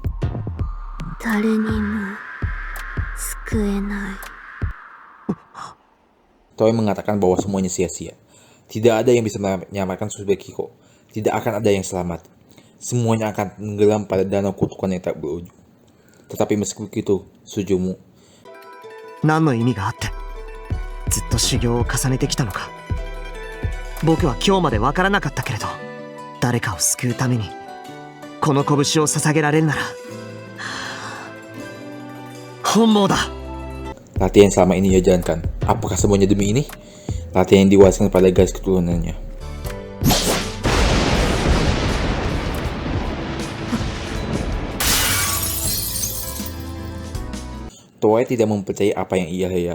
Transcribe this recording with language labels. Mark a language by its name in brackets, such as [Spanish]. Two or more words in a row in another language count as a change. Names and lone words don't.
[Indonesian] Toe mengatakan bahwa semuanya sia-sia. Tidak ada yang bisa menyelamatkan Tsubakiko. Tidak akan ada yang selamat. Semuanya akan tenggelam pada danau kutukan yang tak berujung. Tetapi meskipun begitu, Sujumu, [Japanese] 何の意味があってずっと修行を重ねてきたのか。僕は今日まで分からなかったけれど、誰かを救うためにこの拳を捧げられるなら本望だ。 [Indonesian] latihan yang selama ini ia jalankan, apakah semuanya demi ini? Latihan yang diwariskan pada garis keturunannya. Toei tidak mempercayai apa yang ia lihat.